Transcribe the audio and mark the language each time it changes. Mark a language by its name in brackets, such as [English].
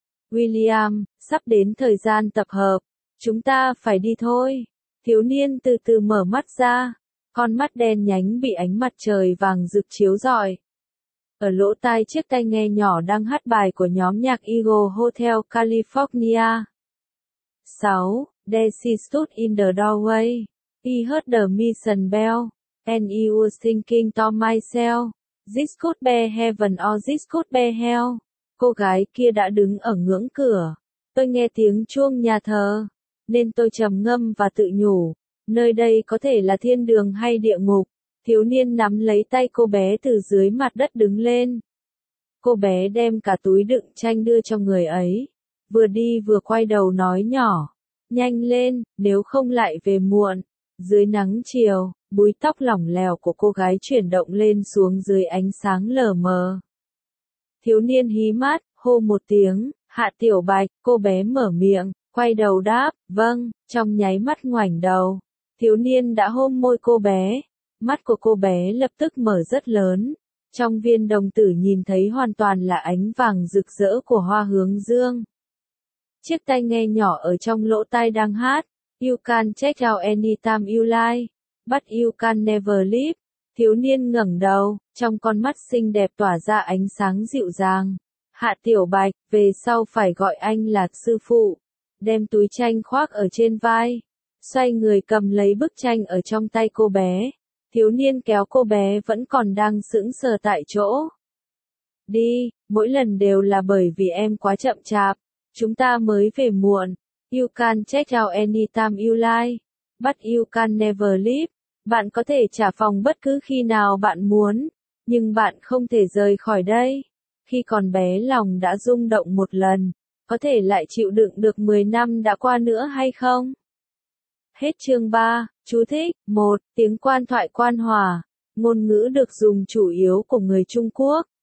[Vietnamese] William, sắp đến thời gian tập hợp. Chúng ta phải đi thôi. Thiếu niên từ từ mở mắt ra. Con mắt đen nhánh bị ánh mặt trời vàng rực chiếu rọi. Ở lỗ tai chiếc tai nghe nhỏ đang hát bài của nhóm nhạc Eagle Hotel California. 6. [English] Desi stood in the doorway. He heard the mission bell. And he was thinking to myself. This could be heaven or this could be hell. [Vietnamese] Cô gái kia đã đứng ở ngưỡng cửa. Tôi nghe tiếng chuông nhà thờ. Nên tôi trầm ngâm và tự nhủ. Nơi đây có thể là thiên đường hay địa ngục. Thiếu niên nắm lấy tay cô bé từ dưới mặt đất đứng lên. Cô bé đem cả túi đựng tranh đưa cho người ấy. Vừa đi vừa quay đầu nói nhỏ, nhanh lên, nếu không lại về muộn. Dưới nắng chiều, búi tóc lỏng lẻo của cô gái chuyển động lên xuống dưới ánh sáng lờ mờ. Thiếu niên hí mắt, hô một tiếng, Hạ Tiểu Bạch, cô bé mở miệng, quay đầu đáp, vâng, trong nháy mắt ngoảnh đầu. Thiếu niên đã hôn môi cô bé, mắt của cô bé lập tức mở rất lớn, Trong viên đồng tử nhìn thấy hoàn toàn là ánh vàng rực rỡ của hoa hướng dương. Chiếc tai nghe nhỏ ở trong lỗ tai đang hát. [English] You can check out anytime you like, but you can never leave. [Vietnamese] Thiếu niên ngẩng đầu, trong con mắt xinh đẹp tỏa ra ánh sáng dịu dàng. Hạ Tiểu Bạch, về sau phải gọi anh là sư phụ. Đem túi tranh khoác ở trên vai. Xoay người cầm lấy bức tranh ở trong tay cô bé. Thiếu niên kéo cô bé vẫn còn đang sững sờ tại chỗ. Đi, mỗi lần đều là bởi vì em quá chậm chạp. Chúng ta mới về muộn. [English] You can check out anytime you like, but you can never leave. [Vietnamese] Bạn có thể trả phòng bất cứ khi nào bạn muốn, nhưng bạn không thể rời khỏi đây. Khi còn bé lòng đã rung động một lần, có thể lại chịu đựng được 10 năm đã qua nữa hay không? Hết chương 3, chú thích, 1, tiếng quan thoại quan hòa, ngôn ngữ được dùng chủ yếu của người Trung Quốc.